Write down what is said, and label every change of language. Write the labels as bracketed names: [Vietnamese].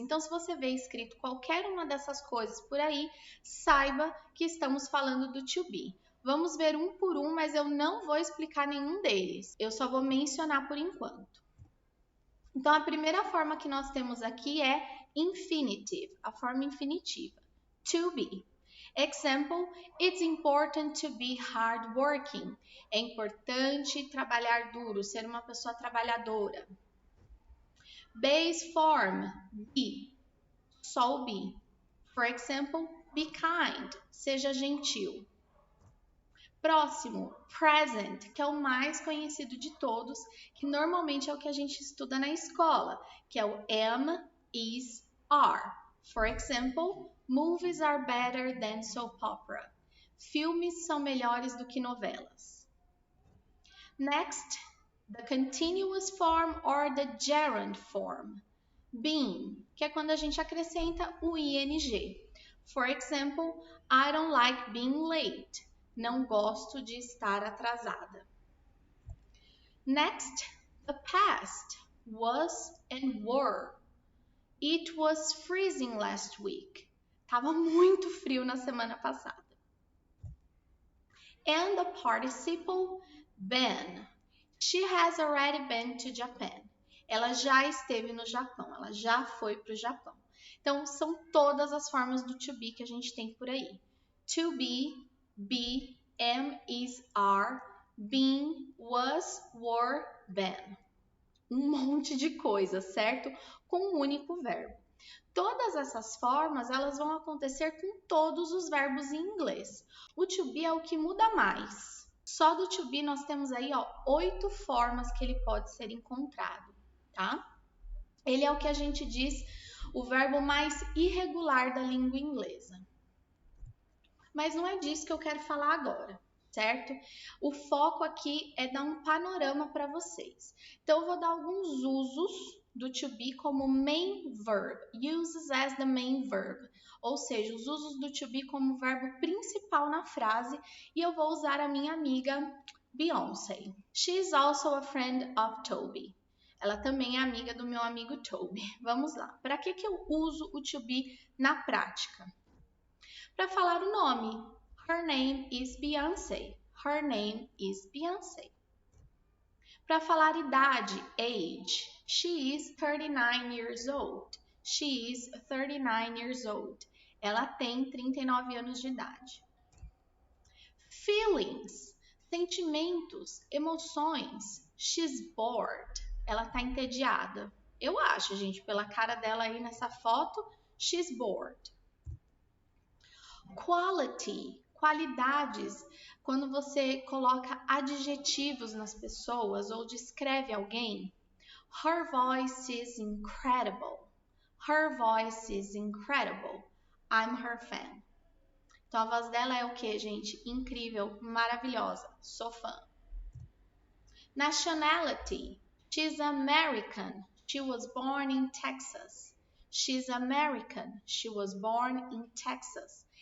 [Portuguese] Então, se você vê escrito qualquer uma dessas coisas por aí, saiba que estamos falando do to be. Vamos ver um por um, mas eu não vou explicar nenhum deles. Eu só vou mencionar por enquanto. Então, a primeira forma que nós temos aqui é infinitive, a forma infinitiva, to be. [English] Example, it's important to be hardworking. [Portuguese] É importante trabalhar duro, ser uma pessoa trabalhadora. [English] Base form, be, só o be. For example, be kind, [Portuguese] seja gentil. Próximo, present, que é o mais conhecido de todos, que normalmente é o que a gente estuda na escola, que é o am, is, are. [English] For example, movies are better than soap opera. [Portuguese] Filmes são melhores do que novelas. [English] Next, the continuous form or the gerund form. [Portuguese] Been, que é quando a gente acrescenta o ing. [English] For example, I don't like being late. [Portuguese] Não gosto de estar atrasada. [English] Next, the past, was and were. It was freezing last week. [Portuguese] Tava muito frio na semana passada. [English] And the participle, been. She has already been to Japan. [Portuguese] Ela já esteve no Japão, ela já foi para o Japão. Então, são todas as formas do to be que a gente tem por aí. [English] To be, am, is, are, been, was, were, been. [Portuguese] Um monte de coisa, certo? Com um único verbo. Todas essas formas, elas vão acontecer com todos os verbos em inglês. O to be é o que muda mais. Só do to be nós temos aí, ó, 8 formas que ele pode ser encontrado, tá? Ele é o que a gente diz o verbo mais irregular da língua inglesa. Mas não é disso que eu quero falar agora, certo? O foco aqui é dar um panorama para vocês. Então, eu vou dar alguns usos do to be como main verb, [English] uses as the main verb, [Portuguese] ou seja, os usos do to be como verbo principal na frase, e eu vou usar a minha amiga Beyoncé. [English] She is also a friend of Toby. [Portuguese] Ela também é amiga do meu amigo Toby. Vamos lá. Para que eu uso o to be na prática? Para falar o nome. [English] Her name is Beyoncé. Her name is Beyoncé. [Portuguese] Para falar idade, [English] age. She is 39 years old. She is 39 years old. [Portuguese] Ela tem 39 anos de idade. Feelings, sentimentos, emoções. [English] She's bored. [Portuguese] Ela está entediada. Eu acho, gente, pela cara dela aí nessa foto, [English] she's bored. [Portuguese] Quality, qualidades. Quando você coloca adjetivos nas pessoas ou descreve alguém. [English] Her voice is incredible. Her voice is incredible. I'm her fan. [Portuguese] Então, a voz dela é o que, gente? Incrível, maravilhosa. Sou fã. Nationality. [English] She's American. She was born in Texas. She's American. She was born in Texas.